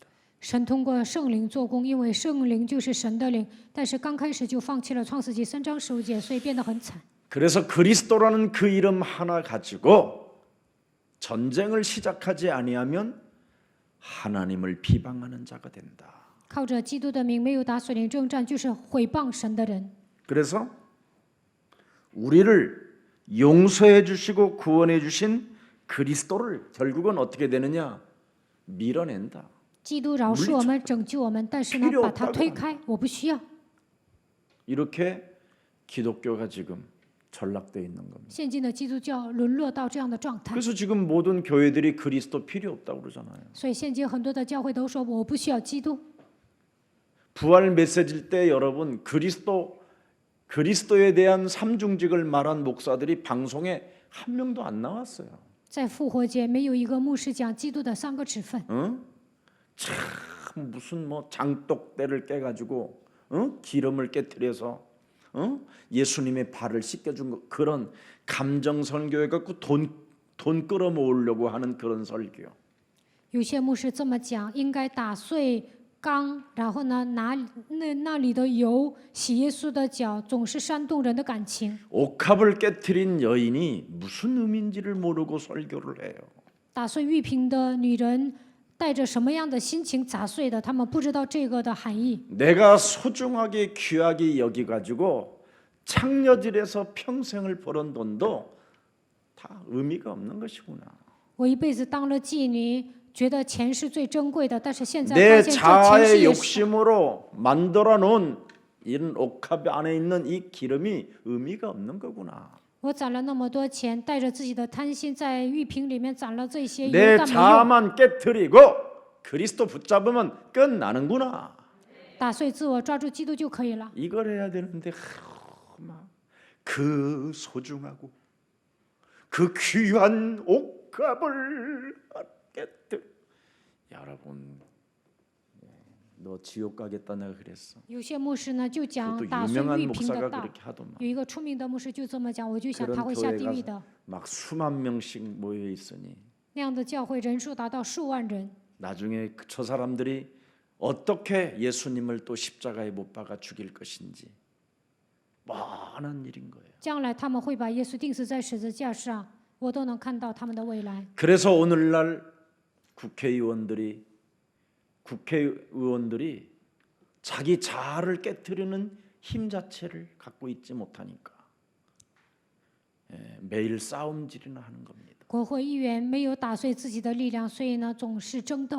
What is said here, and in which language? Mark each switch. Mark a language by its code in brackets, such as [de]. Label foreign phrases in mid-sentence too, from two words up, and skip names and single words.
[zh] 神通过圣灵做工，因为圣灵就是神的灵，但是刚开始就放弃了创世纪3章15节，所以变得很惨。 [ko] 그래서 그리스도라는 그 이름 하나 가지고 전쟁을 시작하지 아니하면 하나님을 비방하는 자가 된다. [zh] 靠着基督的名，没有打属灵征战，就是毁谤神的人。 [ko] 그래서 우리를 용서해 주시고 구원해 주신 그리스도를 결국은 어떻게 되느냐? 밀어낸다. [zh] 基督饶恕我们，拯救我们，但是呢，把他推开，我不需要。 [ko] 이렇게 기독교가 지금 전락되어 있는 겁니다. [zh] 现今的基督教沦落到这样的状态， [ko] 그래서 지금 모든 교회들이 그리스도 필요 없다고 그러잖아요. [zh] 所以现今很多的教会都说我不需要基督。 [ko] 부활 메시지일 때 여러분 그리스도에 대한 삼중직을 말한 목사들이 방송에 한 명도 안 나왔어요. [zh] 在复活节，没有一个牧师讲基督的3个职分。 [ko] 응? 참 무슨 뭐 장독대를 깨가지고 기름을 깨뜨려서 예수님의 발을 씻겨준 거, 그런 감정 설교해 갖고 돈 끌어모으려고 하는 그런 설교. [zh] 有些牧师这么讲，应该打碎缸，然后呢拿那里的油洗耶稣的脚，总是煽动人的感情。 [ko] 옥합을 깨뜨린 여인이 무슨 의미인지를 모르고 설교를 해요. [zh] 打碎玉瓶的女人带着什么样的心情砸碎的，他们不知道这个的含义。 [ko] 내가 소중하게 귀하게 여기가지고 창녀질에서 평생을 벌은 돈도 다 의미가 없는 것이구나. [zh] 我一辈子当了妓女，觉得钱是最珍贵的，但是现在 [ko] 내 [zh] 发现这钱是 [ko] 자아의 [zh] 也是 [ko] 욕심으로 만들어 놓은 이런 옥합 안에 있는 이 기름이 의미가 없는 거구나. [zh] 我攒了那么多钱，带着自己的贪心，在玉瓶里面攒了这些油， [ko] 내 [zh] 但没用。 [ko] 자아만 깨트리고 그리스도 붙잡으면 끝나는구나. [zh] 打碎自我，抓住基督就可以了。 [ko] 이걸 해야 되는데 그 소중하고 그 귀한 옥합을 깨뜨. 여러분, 너 지옥 가겠다 내가 그랬어. [zh] 有些牧师呢就讲 [ko] 그것도 [zh] 打碎 [ko] 유명한 [zh] 玉瓶的 [ko] 목사가 [zh] 道， [ko] 그렇게 하더만. [zh] 有一个出名的牧师就这么讲，我就想 [ko] 그런 [zh] 他会下地 [ko] 교회 [zh] 狱 [ko] 가서 [zh] 的。 [ko] 막 수만 명씩 모여 있으니 [zh] 那样的教会人数达到数万人， [ko] 나중에 저 사람들이 어떻게 예수님을 또 십자가에 못 박아 죽일 것인지 뻔한 일인 거예요. [zh] 将来他们会把耶稣钉死在十字架上，我都能看到他们的未来。 [ko] 그래서 오늘날 국회의원들이 자기 자아를 깨트리는 힘 자체를 갖고 있지 못하니까 매일 싸움질이나 하는 겁니다. [zh] 国会议员没有打碎自己的力量，所以呢总是争斗。